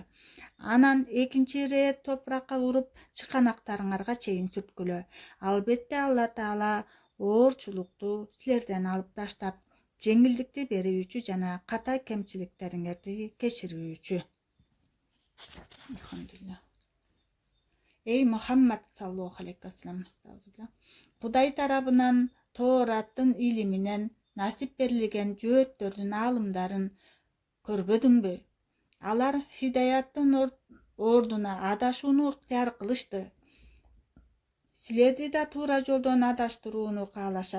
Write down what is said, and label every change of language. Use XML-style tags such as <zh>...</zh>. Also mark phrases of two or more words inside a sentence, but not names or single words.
<ky>Анан экинчи ирет топуракка уруп, чыканактарыңарга чейин сүрткүлө. Албетте Алла Таала оорчулукту силерден алып таштап, жеңилдикти берүүчү жана ката кемчиликтериңерди кечирүүчү. Эй Мухаммад</ky> <ar>صلى الله عليه وسلم,</ar> <ky>Кудай тарабынан Тоораттын илиминен насип берилген жөөттөрдүн аалымдарын көрбөдүңбү? Алар хидаяттын ордуна адашууну ыктыяр кылышты. Силерди да туура жолдон адаштырууну каалашат.</ky>